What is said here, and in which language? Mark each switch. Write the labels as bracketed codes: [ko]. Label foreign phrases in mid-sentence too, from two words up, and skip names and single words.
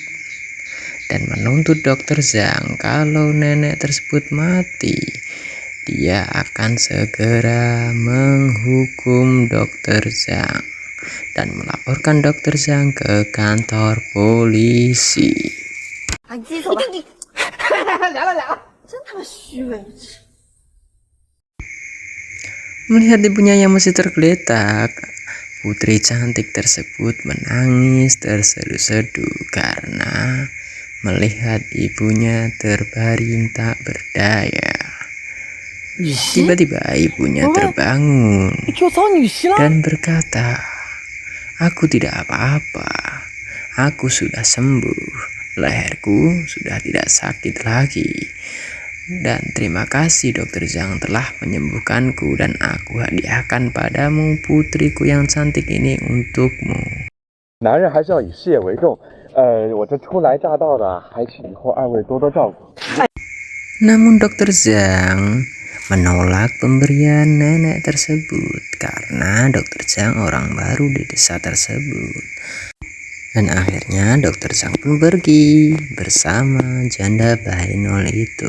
[id] Dan menuntut Dokter Zhang kalau nenek tersebut mati, dia akan segera menghukum Dokter Zhang dan melaporkan Dokter Zhang ke kantor polisi. [zh] 啊，你自己走吧。来了来了，真他妈虚伪！ [id] Melihat ibunya yang masih tergeletak, putri cantik tersebut menangis terseduh-seduh karena melihat ibunya terbaring tak berdaya. Tiba-tiba ibunya terbangun [zh] 你给我找女婿了。 [id] dan berkata, "Aku tidak apa-apa, aku sudah sembuh, leherku sudah tidak sakit lagi. Dan terima kasih Dokter Zhang telah menyembuhkanku dan aku hadiahkan padamu putriku yang cantik ini untukmu." [zh] 男人还是要以事业为重。我这初来乍到的，还请以后二位多多照顾。 [id] Namun Dokter Zhang menolak pemberian nenek tersebut karena Dokter Zhang orang baru di desa tersebut. Dan akhirnya Dokter Zhang pun pergi bersama janda Bahenol itu.